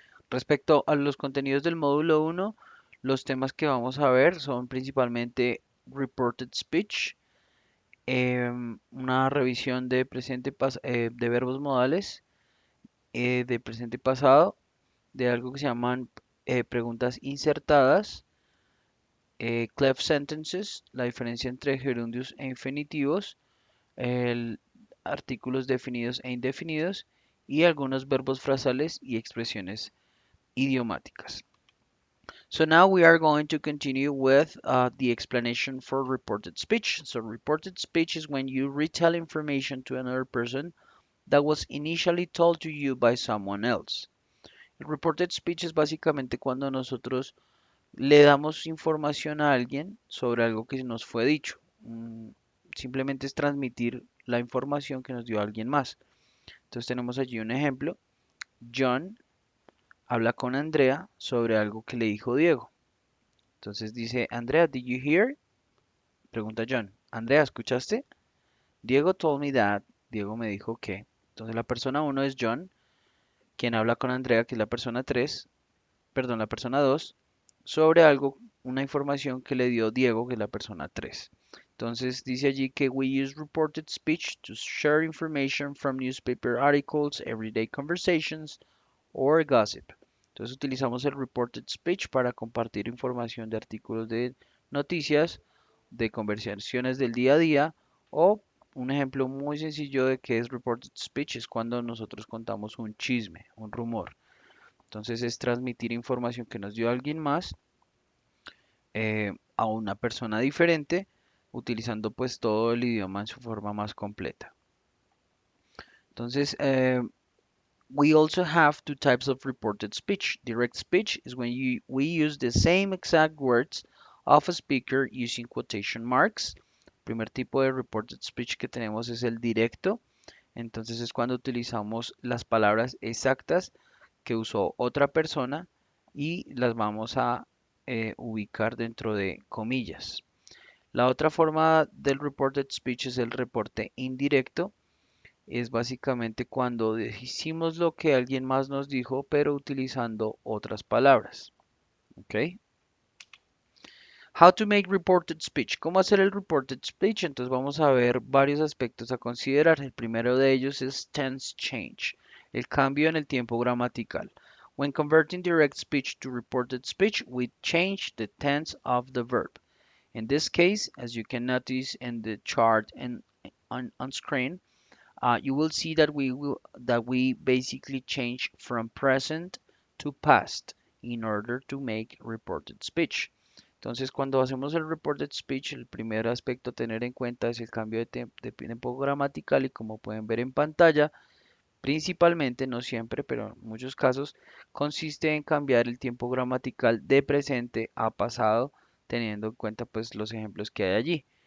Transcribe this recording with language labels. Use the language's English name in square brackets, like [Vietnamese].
[Spanish] Respecto a los contenidos del módulo 1, los temas que vamos a ver son principalmente Reported Speech, una revisión de de verbos modales, de presente y pasado, de algo que se llaman preguntas insertadas, cleft sentences, la diferencia entre gerundios e infinitivos, artículos definidos e indefinidos y algunos verbos frasales y expresiones idiomáticas. [English] So now we are going to continue with the explanation for reported speech. So reported speech is when you retell information to another person that was initially told to you by someone else. [Spanish] El reported speech es básicamente cuando nosotros le damos información a alguien sobre algo que nos fue dicho. Simplemente es transmitir la información que nos dio alguien más. Entonces tenemos allí un ejemplo. John habla con Andrea sobre algo que le dijo Diego. Entonces dice, Andrea, [English] did you hear? [Spanish] Pregunta John. Andrea, ¿escuchaste? [English] Diego told me that. [Spanish] Diego me dijo que. Entonces la persona uno es John, quien habla con Andrea, que es la persona 3, perdón, la persona 2, sobre algo, una información que le dio Diego, que es la persona 3. Entonces dice allí que [English] we use reported speech to share information from newspaper articles, everyday conversations, or gossip. [Spanish] Entonces utilizamos el reported speech para compartir información de artículos de noticias, de conversaciones del día a día o un ejemplo muy sencillo de qué es reported speech es cuando nosotros contamos un chisme, un rumor. Entonces es transmitir información que nos dio alguien más a una persona diferente utilizando pues todo el idioma en su forma más completa. [English] Entonces, we also have two types of reported speech. Direct speech is when we use the same exact words of a speaker using quotation marks. [Spanish] El primer tipo de reported speech que tenemos es el directo. Entonces es cuando utilizamos las palabras exactas que usó otra persona y las vamos a ubicar dentro de comillas. La otra forma del reported speech es el reporte indirecto. Es básicamente cuando decimos lo que alguien más nos dijo, pero utilizando otras palabras. ¿Ok? [English] How to make reported speech. [Spanish] ¿Cómo hacer el reported speech? Entonces vamos a ver varios aspectos a considerar. El primero de ellos es tense change, el cambio en el tiempo gramatical. [English] When converting direct speech to reported speech, we change the tense of the verb. In this case, as you can notice in the chart and on screen, you will see that we basically change from present to past in order to make reported speech. [Spanish] Entonces, cuando hacemos el reported speech, el primer aspecto a tener en cuenta es el cambio de tiempo gramatical y como pueden ver en pantalla, principalmente, no siempre, pero en muchos casos, consiste en cambiar el tiempo gramatical de presente a pasado, teniendo en cuenta pues los ejemplos que hay allí.